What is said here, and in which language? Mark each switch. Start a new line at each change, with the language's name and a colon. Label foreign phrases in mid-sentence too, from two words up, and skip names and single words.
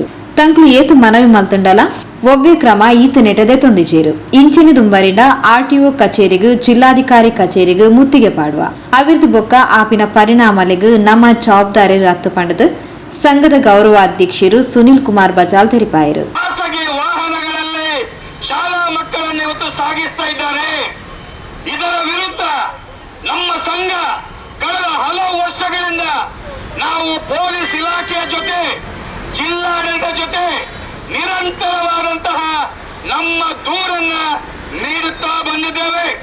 Tulu: ತಂಕ್ಲು ಏತು ಮನವಿ ಮಲ್ತಂಡಲ ಒವ್ವೆ ಕ್ರಮ ಈತ ನೆಟದೆ ತೊಂದಿಜೇರು. ಇಂಚಿನ ದುಂಬರಿನ ಆರ್ಟಿಒ ಕಚೇರಿಗೂ ಜಿಲ್ಲಾಧಿಕಾರಿ ಕಚೇರಿಗೂ ಮುತ್ತಿಗೆ ಪಾಡುವ ಅವಿರ್ದು ಬೊಕ್ಕ ಆಪಿನ ಪರಿಣಾಮಲೆಗೂ ನಮ್ಮ ಜವಾಬ್ದಾರಿ ರತ್ತು ಪಂಡದು ಸಂಘದ ಗೌರವಾಧ್ಯಕ್ಷರು ಸುನಿಲ್ ಕುಮಾರ್ ಬಜಾಲ್ ತೆರಿಪಾಯಿರು.
Kannada: ಖಾಸಗಿ ವಾಹನಗಳಲ್ಲಿ ಶಾಲಾ ಮಕ್ಕಳನ್ನು ಇವತ್ತು ಸಾಗಿಸ್ತಾ ಇದ್ದಾರೆ. ಇದರ ವಿರುದ್ಧ ನಮ್ಮ ಸಂಘ ಕಳೆದ ಹಲವು ವರ್ಷಗಳಿಂದ ನಾವು ಪೊಲೀಸ್ ಇಲಾಖೆಯ ಜೊತೆ ಜಿಲ್ಲಾಡಳಿತ ಜೊತೆ ನಿರಂತರವಾದಂತಹ ನಮ್ಮ ದೂರನ್ನ ನೀಡುತ್ತಾ ಬಂದಿದ್ದೇವೆ.